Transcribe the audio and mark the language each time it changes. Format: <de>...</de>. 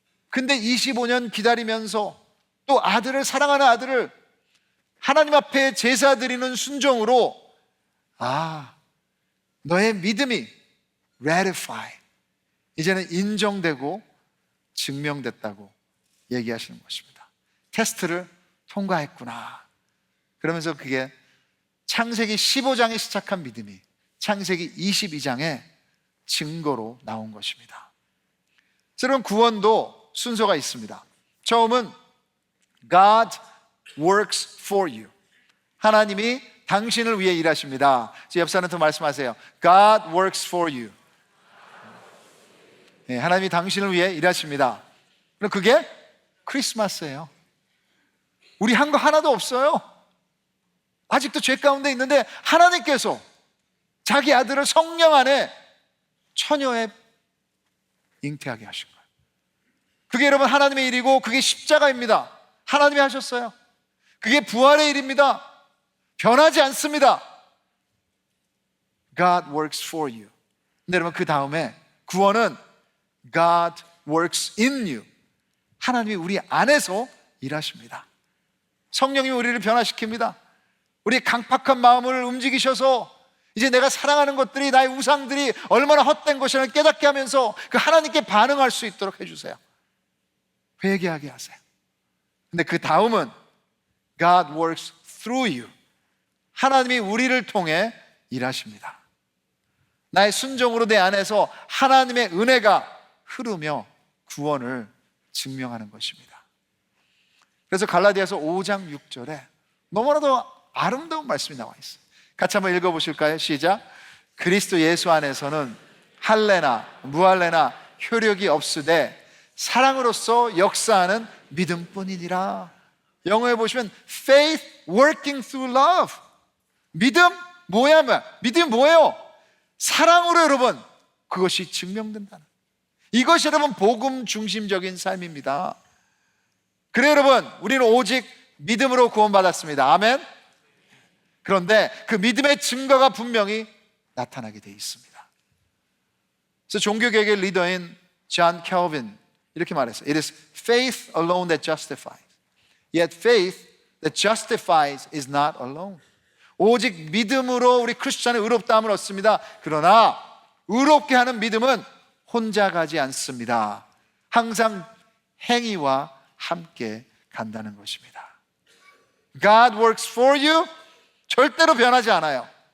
<ko>근데 25년 기다리면서 또 아들을, 사랑하는 아들을 하나님 앞에 제사 드리는 순종으로 너의 믿음이 ratify, 이제는 인정되고 증명됐다고 얘기하시는 것입니다. 테스트를 통과했구나. 그러면서 그게 창세기 15장에 시작한 믿음이 창세기 22장의 증거로 나온 것입니다. 여러분 구원도 순서가 있습니다. 처음은</ko> <en>God works for you.</en> <ko>하나님이 당신을 위해 일하십니다. 옆 사람한테 말씀하세요.</ko> <en>God works for you.</en> <ko>네, 하나님이 당신을 위해 일하십니다. 그럼 그게 크리스마스예요. 우리 한 거 하나도 없어요. 아직도 죄 가운데 있는데 하나님께서 자기 아들을 성령 안에 처녀에 잉태하게 하신 거예요. 그게 여러분 하나님의 일이고 그게 십자가입니다. 하나님이 하셨어요. 그게 부활의 일입니다. 변하지 않습니다.</ko> <en>God works for you.</en> <ko>근데 여러분 그 다음에 구원은</ko> <en>God works in you.</en> <ko>하나님이 우리 안에서 일하십니다. 성령이 우리를 변화시킵니다. 우리의 강팍한 마음을 움직이셔서 이제 내가 사랑하는 것들이, 나의 우상들이 얼마나 헛된 것이라는 깨닫게 하면서 그 하나님께 반응할 수 있도록 해주세요. 회개하게 하세요. 근데 그 다음은</ko> <en>God works through you.</en> <ko>하나님이 우리를 통해 일하십니다. 나의 순종으로 내 안에서 하나님의 은혜가 흐르며 구원을 증명하는 것입니다. 그래서 갈라디아서 5장 6절에 너무나도 아름다운 말씀이 나와 있어요. 같이 한번 읽어보실까요? 시작. 그리스도 예수 안에서는 할례나 무할례나 효력이 없으되 사랑으로서 역사하는 믿음뿐이니라. 영어에 보시면</ko> <en>faith working through love.</en> <ko>믿음 뭐야? 믿음이 뭐예요? 사랑으로 여러분 그것이 증명된다는, 이것이 여러분 복음 중심적인 삶입니다. 그래 여러분, 우리는 오직 믿음으로 구원받았습니다. 아멘. 그런데 그 믿음의 증거가 분명히 나타나게 되어 있습니다. 그래서 종교개혁의 리더인 존 캘빈 이렇게 말했어요.</ko> <en>It is faith alone that justifies. Yet faith that justifies is not alone.</en> <ko>오직 믿음으로 우리 크리스천의 의롭다함을 얻습니다. 그러나 의롭게 하는 믿음은 혼자 가지 않습니다. 항상 행위와 함께 간다는 것입니다.</ko> <en>God works for you.</en> <ko>절대로 변하지 않아요.</ko>